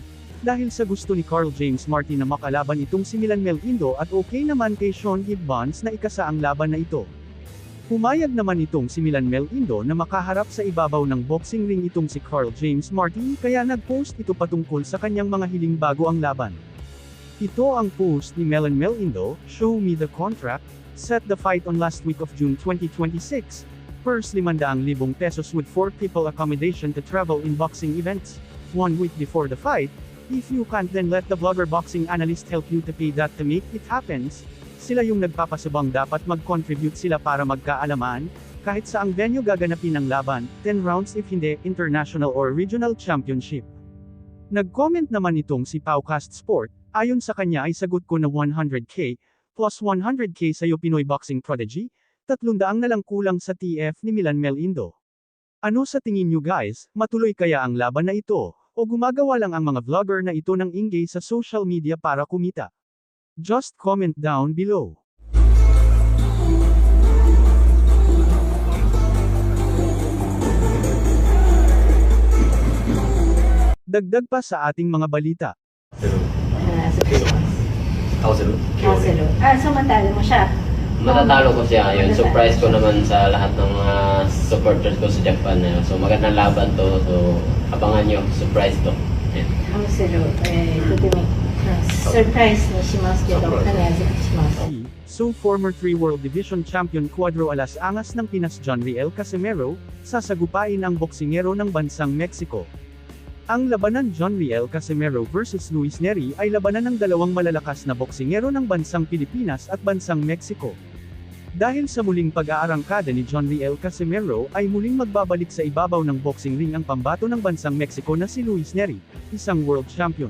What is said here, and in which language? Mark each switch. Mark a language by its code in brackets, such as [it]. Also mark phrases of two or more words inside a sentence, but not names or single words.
[tl] Dahil sa gusto ni Carl James Martin na makalaban itong si Milan Mel Indo at okay naman kay Sean Gibbons na ikasa ang laban na ito. Pumayag naman itong si Milan Mel Indo na makaharap sa ibabaw ng [en] boxing ring [tl] itong si Carl James Martin kaya nag-post ito patungkol sa kanyang mga hiling bago ang laban. Ito ang post ni [en] Milan Mel Indo, "Show me the contract, set the fight on last week of June 2026. First 500,000 pesos with 4 people accommodation to travel in boxing events. 1 week before the fight. If you can't then let the vlogger boxing analyst help you to pay that to make it happens." [tl] Sila yung nagpapasabang dapat mag-contribute sila para magkaalaman, kahit sa ang venue gaganapin ang laban, 10 rounds if hindi, [en] international or regional championship. [tl] Nag-comment naman itong si Paucast Sport, ayon sa kanya ay sagot ko na 100k, plus 100k sa'yo Pinoy Boxing Prodigy, 300 na lang kulang sa TF ni Milan Mel Indo. Ano sa tingin nyo guys, matuloy kaya ang laban na ito? O gumagawa lang ang mga vlogger na ito ng ingay sa [en] social media [tl] para kumita? [en] Just comment down below. [tl] Dagdag pa sa ating mga balita. Samantala mo siya. Matatalo ko siya, yun. Surprise ko naman sa lahat ng mga supporters ko sa Japan. So magandang laban to, so abangan nyo, surprise to. Yeah. [ja] サプライズにしますけど、必ずします。 [tl] So former 3 [en] World Division Champion [tl] Cuadro Alas Angas ng Pinas John Riel Casimero, sasagupain ang boksingero ng bansang Mexico. Ang labanan John Riel Casimero vs Luis Neri ay labanan ng dalawang malalakas na boksingero ng bansang Pilipinas at bansang Mexico. Dahil sa muling pag-aarangkada ni John Riel Casimero ay muling magbabalik sa ibabaw ng [en] boxing ring [tl] ang pambato ng bansang Mexico na si Luis Neri, isang [en] world champion.